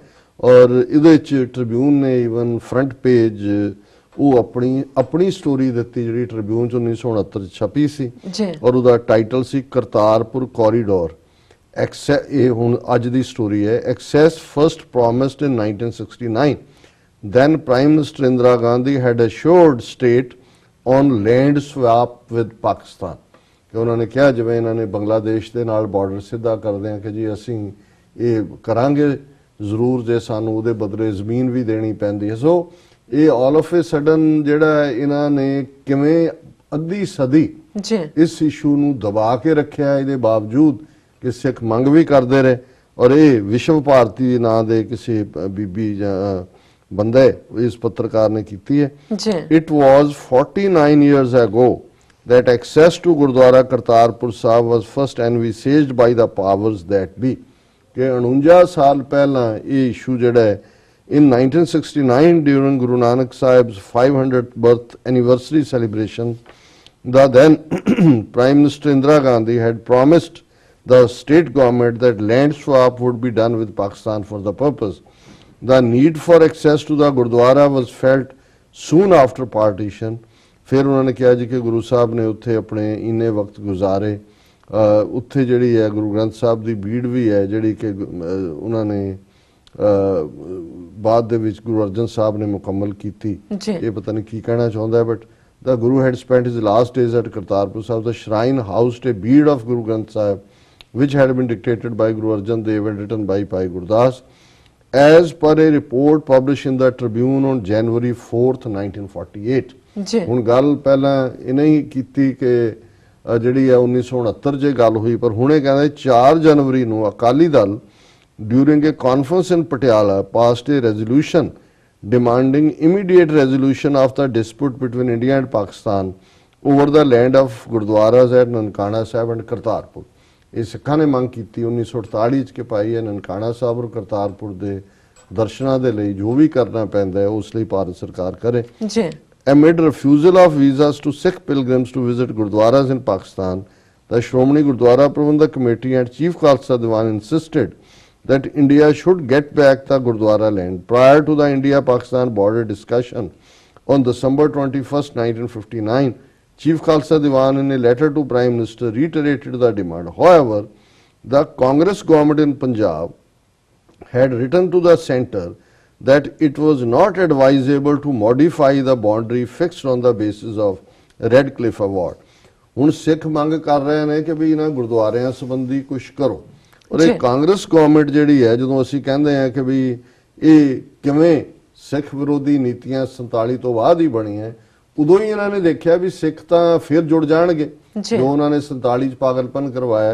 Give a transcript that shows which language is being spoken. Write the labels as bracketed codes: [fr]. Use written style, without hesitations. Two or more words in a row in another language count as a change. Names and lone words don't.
[pa] ਔਰ ਇਹਦੇ ਚ ਟ੍ਰਿਬਿਊਨ ਨੇ [en] even front page [pa] ਉਹ ਆਪਣੀ ਸਟੋਰੀ ਦਿੱਤੀ ਜਿਹੜੀ ਟ੍ਰਿਬਿਊਨ ਚ 1969 ਚ ਛਪੀ ਸੀ ਜੀ ਔਰ ਉਹਦਾ ਟਾਈਟਲ ਸੀ ਕਰਤਾਰਪੁਰ ਕੋਰੀਡੋਰ। ਇਹ ਹੁਣ ਅੱਜ ਦੀ ਸਟੋਰੀ ਹੈ। [en] access first promised in 1969, then Prime Minister Indira Gandhi had assured state on land swap with Pakistan [pa] ਕਿ ਉਹਨਾਂ ਨੇ ਕਿਹਾ ਜਿਵੇਂ ਇਹਨਾਂ ਨੇ ਬੰਗਲਾਦੇਸ਼ ਦੇ ਨਾਲ ਬਾਰਡਰ ਸਿੱਧਾ ਕਰਦੇ ਆ ਕਿ ਜੀ ਅਸੀਂ ਇਹ ਕਰਾਂਗੇ ਜ਼ਰੂਰ ਜੇ ਸਾਨੂੰ ਉਹਦੇ ਬਦਲੇ ਜ਼ਮੀਨ ਵੀ ਦੇਣੀ ਪੈਂਦੀ ਹੈ। ਸੋ ਇਹ [en] all of a sudden [pa] ਜਿਹੜਾ ਇਹਨਾਂ ਨੇ ਕਿਵੇਂ ਅੱਧੀ ਸਦੀ ਜੀ ਇਸ ਇਸ਼ੂ ਨੂੰ ਦਬਾ ਕੇ ਰੱਖਿਆ, ਇਹਦੇ ਬਾਵਜੂਦ ਕਿ ਸਿੱਖ ਮੰਗ ਵੀ ਕਰਦੇ ਰਹੇ। ਔਰ ਇਹ ਵਿਸ਼ਵ ਭਾਰਤੀ ਨਾਂ ਦੇ ਕਿਸੇ ਬੀਬੀ ਜਾਂ ਬੰਦਾ ਇਸ ਪੱਤਰਕਾਰ ਨੇ ਕੀਤੀ ਹੈ। ਜੀ [en] It was 49 years ago that access to Gurdwara Kartarpur Sahib was first envisaged by the powers that be [pa] ਕਿ 49 ਸਾਲ ਪਹਿਲਾਂ ਇਹ ਇਸ਼ੂ ਜਿਹੜਾ ਹੈ [en] in 1969 during Guru Nanak Sahib's 500th birth anniversary celebration, the then Prime Minister Indira Gandhi had promised the state government that land swap would be done with Pakistan for the purpose. The need for access to the Gurdwara was felt soon after partition. [pa] ਫਿਰ ਉਹਨਾਂ ਨੇ ਕਿਹਾ ਜੀ ਕਿ ਗੁਰੂ ਸਾਹਿਬ ਨੇ ਉੱਥੇ ਆਪਣੇ ਇੰਨੇ ਵਕਤ ਗੁਜ਼ਾਰੇ, ਉੱਥੇ ਜਿਹੜੀ ਹੈ ਗੁਰੂ ਗ੍ਰੰਥ ਸਾਹਿਬ ਦੀ ਬੀੜ ਵੀ ਹੈ ਜਿਹੜੀ ਕਿ ਉਹਨਾਂ ਨੇ ਬਾਅਦ ਦੇ ਵਿੱਚ ਗੁਰੂ ਅਰਜਨ ਸਾਹਿਬ ਨੇ ਮੁਕੰਮਲ ਕੀਤੀ। ਇਹ ਪਤਾ ਨਹੀਂ ਕੀ ਕਹਿਣਾ ਚਾਹੁੰਦਾ, [en] ਬਟ the Guru had spent his last days at Kartarpur Sahib. The shrine housed a bead of Guru Granth Sahib, which had been dictated by Guru Arjan Dev and written by Bhai Gurdas, as per a report published in the Tribune on January 4th, 1948. [pa] ਹੁਣ ਗੱਲ ਪਹਿਲਾਂ ਇਹਨੇ ਹੀ ਕੀਤੀ ਕਿ ਜਿਹੜੀ ਹੈ 1969 'ਚ ਗੱਲ ਹੋਈ, ਪਰ ਹੁਣੇ ਕਹਿੰਦੇ 4 ਜਨਵਰੀ ਨੂੰ ਅਕਾਲੀ ਦਲ [en] during a conference in Patiala passed a resolution demanding immediate resolution of the dispute between India and Pakistan over the land of Gurdwaras at Nankana Sahib and Kartarpur. [pa] ਇਹ ਸਿੱਖਾਂ ਨੇ ਮੰਗ ਕੀਤੀ 1948 ਚ ਕਿ ਭਾਈ ਇਹ ਨਨਕਾਣਾ ਸਾਹਿਬ ਔਰ ਕਰਤਾਰਪੁਰ ਦੇ ਦਰਸ਼ਨਾਂ ਦੇ ਲਈ ਜੋ ਵੀ ਕਰਨਾ ਪੈਂਦਾ ਹੈ ਉਸ ਲਈ ਭਾਰਤ ਸਰਕਾਰ ਕਰੇ। ਜੀ [en] Amid refusal of visas to Sikh pilgrims to visit Gurdwaras in Pakistan, the Shromani Gurdwara Prabandhak Committee and Chief Khalsa Diwan insisted that India should get back the Gurdwara land. Prior to the India-Pakistan border discussion on December 21st, 1959, Chief Khalsa Diwan in a letter to Prime Minister reiterated the demand. However, the Congress government in Punjab had written to the centre that it was not advisable to modify the boundary fixed on the basis of Red Cliff Award. [pa] ਹੁਣ ਸਿੱਖ ਮੰਗ ਕਰ ਰਹੇ ਨੇ ਕਿ ਵੀ ਇਹਨਾਂ ਗੁਰਦੁਆਰਿਆਂ ਸੰਬੰਧੀ ਕੁਝ ਕਰੋ, ਔਰ ਇਹ ਕਾਂਗਰਸ ਗਵਰਨਮੈਂਟ ਜਿਹੜੀ ਹੈ ਜਦੋਂ ਅਸੀਂ ਕਹਿੰਦੇ ਆ ਕਿ ਵੀ ਇਹ ਕਿਵੇਂ ਸਿੱਖ ਵਿਰੋਧੀ ਨੀਤੀਆਂ 47 ਤੋਂ ਬਾਅਦ ਹੀ ਬਣੀਆਂ, ਉਦੋਂ ਹੀ ਇਹਨਾਂ ਨੇ ਦੇਖਿਆ ਵੀ ਸਿੱਖ ਤਾਂ ਫਿਰ ਜੁੜ ਜਾਣਗੇ ਜੋ ਉਹਨਾਂ ਨੇ 47 ਚ ਪਾਗਲਪਨ ਕਰਵਾਇਆ।